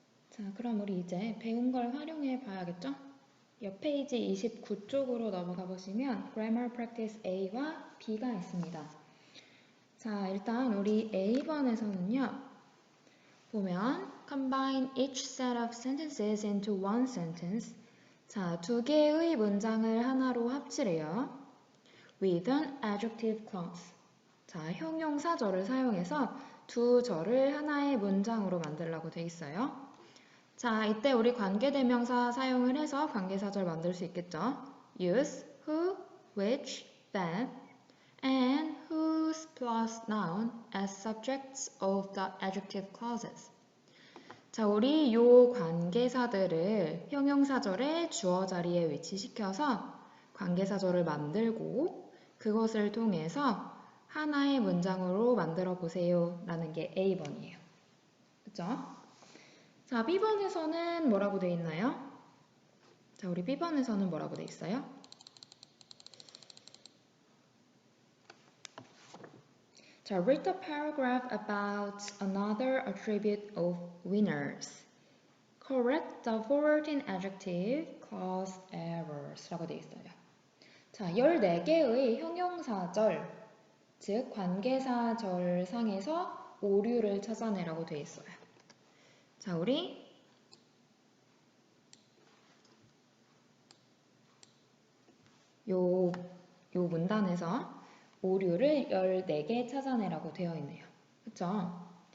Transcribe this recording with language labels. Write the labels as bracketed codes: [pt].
[ko] 자, 그럼 우리 이제 배운 걸 활용해 봐야겠죠? 옆 페이지 29쪽으로 넘어가 보시면 Grammar Practice A와 B가 있습니다. 자, 일단 우리 A번에서는요. 보면 [en] Combine each set of sentences into one sentence. [ko] 자, 두 개의 문장을 하나로 합치래요. [en] With an adjective clause. [ko] 자, 형용사절을 사용해서 두 절을 하나의 문장으로 만들라고 돼 있어요. 자, 이때 우리 관계대명사 사용을 해서 관계사절 만들 수 있겠죠. [en] use, who, which, that, and whose plus noun as subjects of the adjective clauses. [ko] 자, 우리 요 관계사들을 형용사절의 주어 자리에 위치시켜서 관계사절을 만들고 그것을 통해서 하나의 문장으로 만들어 보세요 라는 게 A번이에요. 그쵸? 자, B번에서는 뭐라고 돼 있나요? 자, 우리 B번에서는 뭐라고 돼 있어요? [en] 자, read the paragraph about another attribute of winners. Correct the forwarding adjective clause errors [ko] 라고 돼 있어요. 자, 14개의 형용사절, 즉 관계사절 상에서 오류를 찾아내라고 돼 있어요. 자, 우리 요 문단에서 오류를 14개 찾아내라고 되어 있네요. 그쵸?